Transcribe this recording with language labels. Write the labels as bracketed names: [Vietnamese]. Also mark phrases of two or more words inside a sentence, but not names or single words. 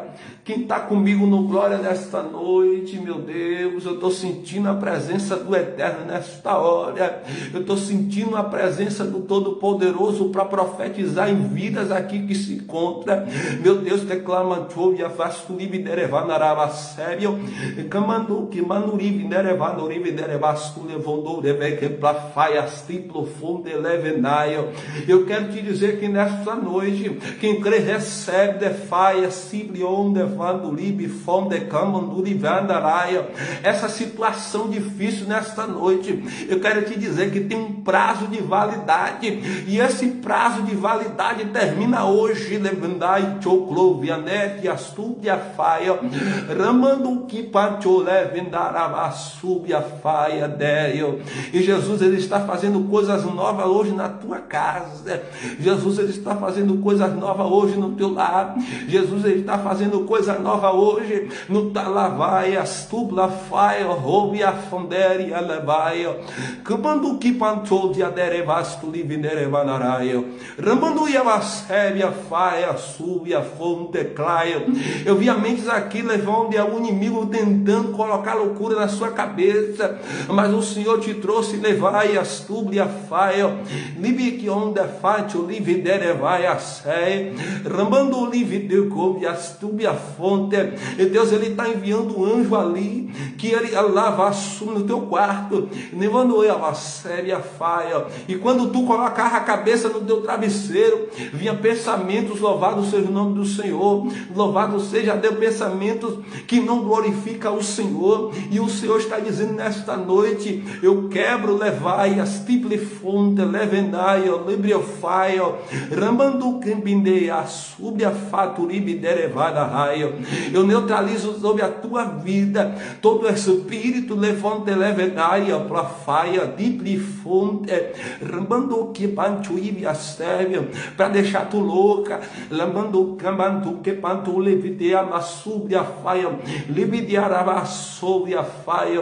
[Portuguese] Quem está comigo no glória nesta noite, meu Deus, eu estou sentindo a presença do Eterno nesta hora, eu estou sentindo a presença do Todo-Poderoso para profetizar em vidas aqui que se encontram, meu Deus, declama, chovia, faz tu livre derevar na rava sério, que manurive derevar, norive derevar, tu levou, deve que para faias, triplo, fundo, fonte levenaio. Eu quero te dizer que nesta noite, quem crê recebe de faia, sibrion de vandulib, fonte camanduli vandaraio. Essa situação difícil nesta noite, eu quero te dizer que tem um prazo de validade, e esse prazo de validade termina hoje. Levandai choclo vianete astúbia faia, ramando que pancho levendarava súbia faia deio. E Jesus, ele está fazendo coisas novas hoje na tua casa. Jesus, ele está fazendo coisas novas hoje no teu lar. Jesus, ele está fazendo coisa nova hoje no talavai, astubla faia, roube a fondere a levaio, campando que pancho de aderevasto livinerevanaraio, ramando ia vasébia faia, súbia fonte claio. Eu vi a mentes aqui levando o inimigo tentando colocar loucura na sua cabeça, mas o Senhor te trouxe, levai astubia faia, libi que onde fátio livinerevai a sé, rambando o livideu astubia fonte. E Deus, ele está enviando um anjo ali, que ele lava no teu quarto, levando a séria faia, e quando tu colocava a cabeça no teu travesseiro, vinha pensamentos, louvado seja o nome do Senhor, louvado seja Deus, pensamentos que não glorificam o Senhor. E o Senhor está dizendo nesta noite: eu quebro, levai as triple fonte, levenai, librio faio, rambando campindeia, subia faturibe derevada raio. Eu neutralizo sobre a tua vida todo espírito levante levenaia para faia, triple fonte, rambando que pantuíbe a sérvia, para deixar tu louca, lambando cambantu que pantu levidea na subia faia, libidiarava sobre a faia.